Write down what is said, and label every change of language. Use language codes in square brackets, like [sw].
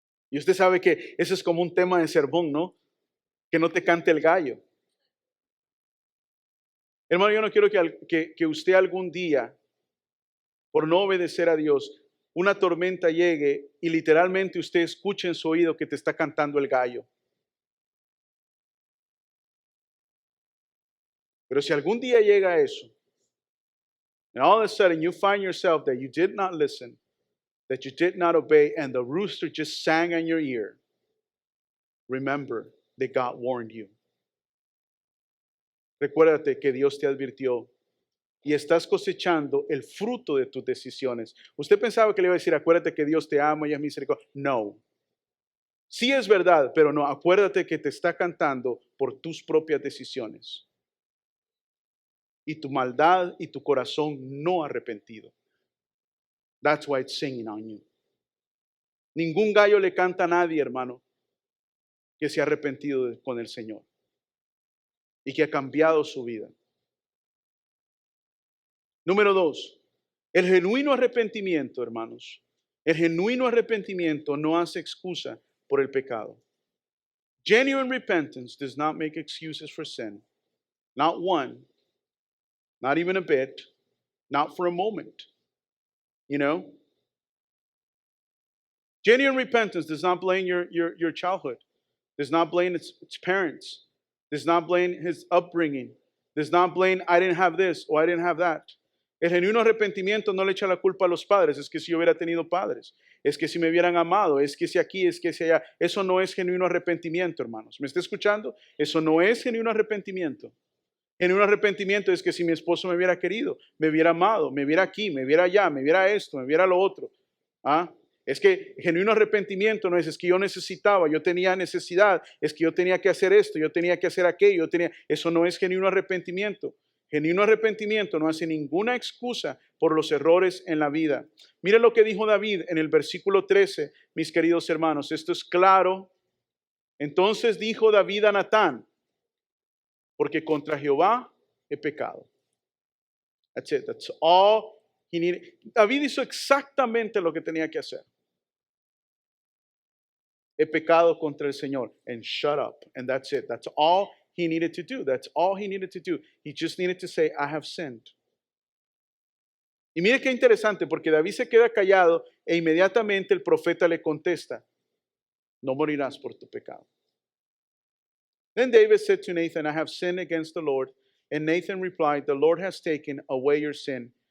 [es] Y usted sabe que ese es como un tema de sermón, ¿no? Que no te cante el gallo. Hermano, yo no quiero que usted algún día, por no obedecer a Dios, una tormenta llegue y literalmente usted escuche en su oído que te está cantando el gallo. Pero si algún día llega eso, [en] and all of a sudden you find yourself that you did not listen, that you did not obey, and the rooster just sang in your ear, remember that God warned you. [es] Recuérdate que Dios te advirtió y estás cosechando el fruto de tus decisiones. Usted pensaba que le iba a decir, acuérdate que Dios te ama y es misericordia. No. Sí es verdad, pero no, acuérdate que te está cantando por tus propias decisiones. Y tu maldad y tu corazón no arrepentido. [en] That's why it's singing on you. [es] Ningún gallo le canta a nadie, hermano, que se ha arrepentido con el Señor y que ha cambiado su vida. Número 2, el genuino arrepentimiento, hermanos. El genuino arrepentimiento no hace excusa por el pecado. [en] Genuine repentance does not make excuses for sin. Not one, not even a bit, not for a moment. You know? Genuine repentance does not blame your childhood, does not blame its parents, does not blame his upbringing, does not blame I didn't have this or I didn't have that. [es] El genuino arrepentimiento no le echa la culpa a los padres, es que si yo hubiera tenido padres, es que si me hubieran amado, es que si aquí, es que si allá. Eso no es genuino arrepentimiento, hermanos. ¿Me está escuchando? Eso no es genuino arrepentimiento. Genuino arrepentimiento es que si mi esposo me hubiera querido, me hubiera amado, me hubiera aquí, me hubiera allá, me hubiera esto, me hubiera lo otro. ¿Ah? Es que genuino arrepentimiento no es que yo necesitaba, yo tenía necesidad, es que yo tenía que hacer esto, yo tenía que hacer aquello, eso no es genuino arrepentimiento. Genuino arrepentimiento no hace ninguna excusa por los errores en la vida. Mire lo que dijo David en el versículo 13, mis queridos hermanos, esto es claro. Entonces dijo David a Natán, porque contra Jehová he pecado. [en] That's it, that's all he needed. [es] David hizo exactamente lo que tenía que hacer. He pecado contra el Señor, [en] and shut up, and that's it. That's all he needed to do. That's all he needed to do. He just needed to say, I have sinned. [es] Y mire qué interesante, porque David se queda callado e inmediatamente el profeta le contesta, no morirás por tu pecado. [en] Then David said to Nathan, I have sinned against the Lord. And Nathan replied, the Lord has taken away your sin,